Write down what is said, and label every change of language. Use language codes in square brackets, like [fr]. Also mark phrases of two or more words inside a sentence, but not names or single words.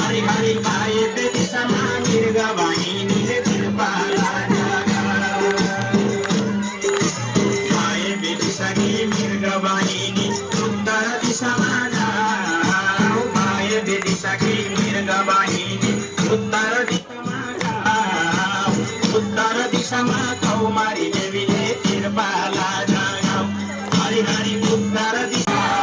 [ne] हरि पाए बेदिशामा मृगवाहिनीले तिरपाला पाए बेदिशाकी मृगवाहिनी उत्तर दिशामा जाऊ पाए बेदिशाकी मृगवाहिनी उत्तर दिशामा जाऊ उत्तर दिशामा कौमारी देवीले तिरपाला जाऊ हरि हरि उत्तर दिशा